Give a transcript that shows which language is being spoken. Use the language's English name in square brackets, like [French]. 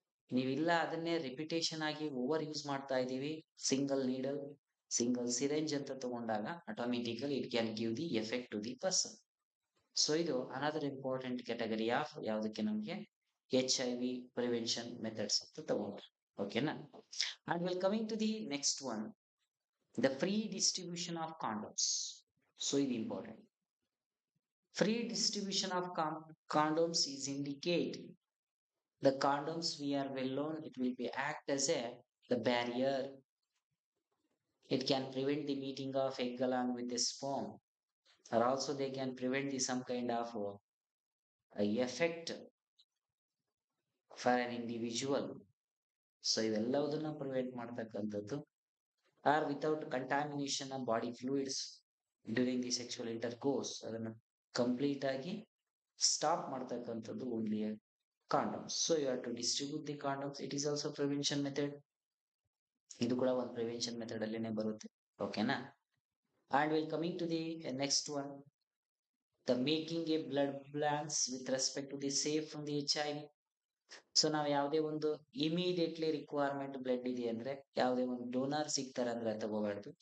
[Kannada] ನೀವಿಲ್ಲ ಅದನ್ನೇ ರಿಪಿಟೇಷನ್ ಆಗಿ [English] Over use ಮಾಡ್ತಾ ಇದೀವಿ, single needle, single syringe ಅಂತ ತಗೊಂಡಾಗ automatically it can give the effect to the person. So ಇದು another important category of ಯಾವುದಕ್ಕೆ ನಮಗೆ HIV ಪ್ರಿವೆನ್ಷನ್ ಮೆಥಡ್ಸ್ ಅಂತ ತಗೊಂಡ್ರೆ. ಓಕೆನಾ? And will coming to the next one, the free distribution of condoms. [Kannada] So ಇದು important. [English] Free distribution of condoms is indicate the condoms we are well known, it will be act as the barrier. It can prevent the meeting of egg along with the sperm, or also they can prevent some kind of effect for an individual. So [Kannada] ಇವೆಲ್ಲವುದನ್ನ prevent ಮಾಡ್ತಕ್ಕಂಥದ್ದು. [English] Or without contamination of body fluids during the sexual intercourse, ಅದನ್ನು complete ಆಗಿ stop ಮಾಡ್ತಕ್ಕಂಥದ್ದು only condoms. So you have to distribute the condoms. It is also prevention method. [Kannada] ಇದು ಕೂಡ ಒಂದು prevention method ಅಲ್ಲಿನೇ ಬರುತ್ತೆ. ಓಕೆನಾ? [English] And will coming to the next one, the making a blood banks with respect to the safe from the HIV. [Kannada] So ನಾವು ಯಾವುದೇ ಒಂದು immediately requirement blood ಇದೆ ಅಂದ್ರೆ, ಯಾವುದೇ ಒಂದು ಡೋನರ್ ಸಿಗ್ತಾರೆ ಅಂದ್ರೆ ತಗೋಬಾರ್ದು.